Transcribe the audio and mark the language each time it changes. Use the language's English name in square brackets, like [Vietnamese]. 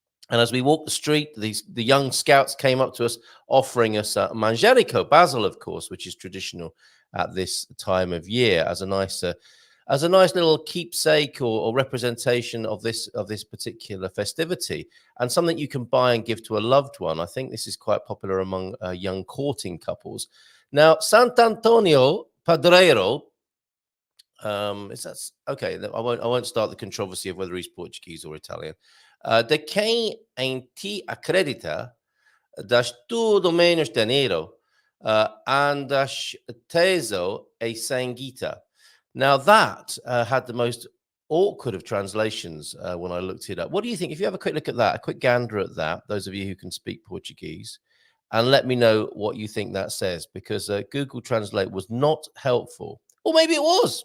[English] And as we walked the street, the young scouts came up to us, offering us manjerico, basil, of course, which is traditional at this time of year, as a nice little keepsake or representation of this particular festivity, and something you can buy and give to a loved one. I think this is quite popular among young courting couples. Now, Sant'Antonio Padreiro. Is that okay? I won't start the controversy of whether he's Portuguese or Italian. [Portuguese] De quem em ti acredita, das tudo menos dinheiro, andas teso e sanguita. [English] Now that had the most awkward of translations when I looked it up. What do you think? If you have a quick look at that, a quick gander at that, those of you who can speak Portuguese, and let me know what you think that says, because Google Translate was not helpful. Or maybe it was.